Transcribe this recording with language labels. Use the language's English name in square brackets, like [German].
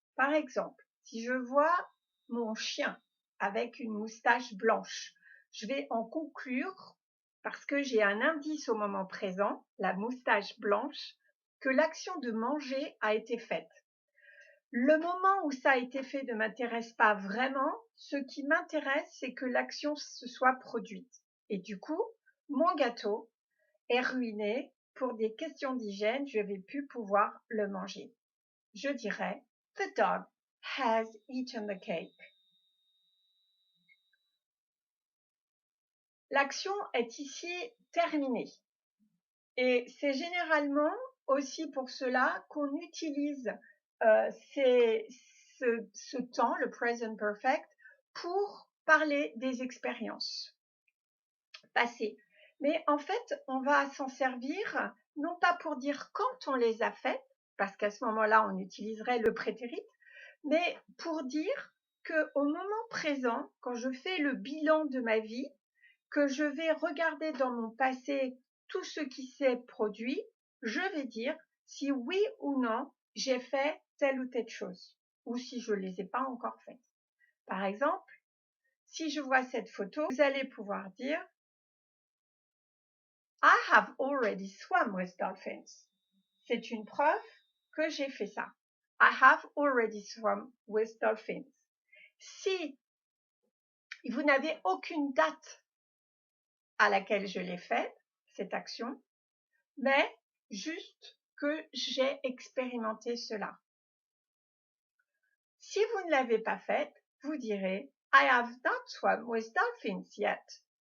[French] Par exemple, si je vois mon chien avec une moustache blanche, je vais en conclure, parce que j'ai un indice au moment présent, la moustache blanche, que l'action de manger a été faite. Le moment où ça a été fait ne m'intéresse pas vraiment. Ce qui m'intéresse, c'est que l'action se soit produite. Et du coup, mon gâteau est ruiné. Pour des questions d'hygiène, je vais plus pouvoir le manger. Je dirais, [English] the dog has eaten the cake. [French] l'action est ici terminée. Et c'est généralement aussi pour cela qu'on utilise ce temps, le present perfect, pour parler des expériences passées. Mais en fait, on va s'en servir non pas pour dire quand on les a faites, parce qu'à ce moment-là, on utiliserait le prétérit, mais pour dire qu'au moment présent, quand je fais le bilan de ma vie, que je vais regarder dans mon passé tout ce qui s'est produit, je vais dire si oui ou non j'ai fait telle ou telle chose, ou si je ne les ai pas encore faites. Par exemple, si je vois cette photo, vous allez pouvoir dire [English] I have already swum with dolphins. [French] C'est une preuve que j'ai fait ça. [English] I have already swum with dolphins. [French] Si vous n'avez aucune date à laquelle je l'ai faite, cette action, mais juste que j'ai expérimenté cela. Si vous ne l'avez pas faite, vous direz [English] I have not swum with dolphins yet.